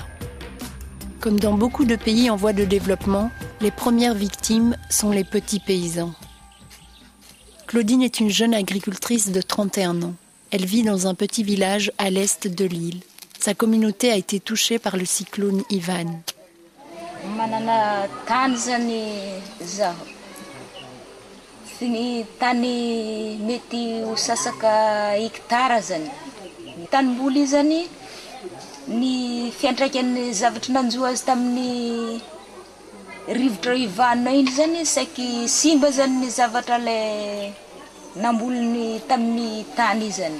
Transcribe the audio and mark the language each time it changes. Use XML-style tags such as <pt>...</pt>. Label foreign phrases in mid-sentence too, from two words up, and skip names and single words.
<fr>Comme dans beaucoup de pays en voie de développement, les premières victimes sont les petits paysans. Claudine est une jeune agricultrice de 31 ans. Elle vit dans un petit village à l'est de l'île. Sa communauté a été touchée par le cyclone Ivan.</fr> <mg>Manana tany zany zaho. Ny tany mety ho sasaka hektara zany. Tanimboly zany ny fiantraikan'ny zavatra nanjoa azy tamin'ny rivotra Ivana iny zany saky simba zany ny zavatra le namboliny tamin'ny tany zany.</mg>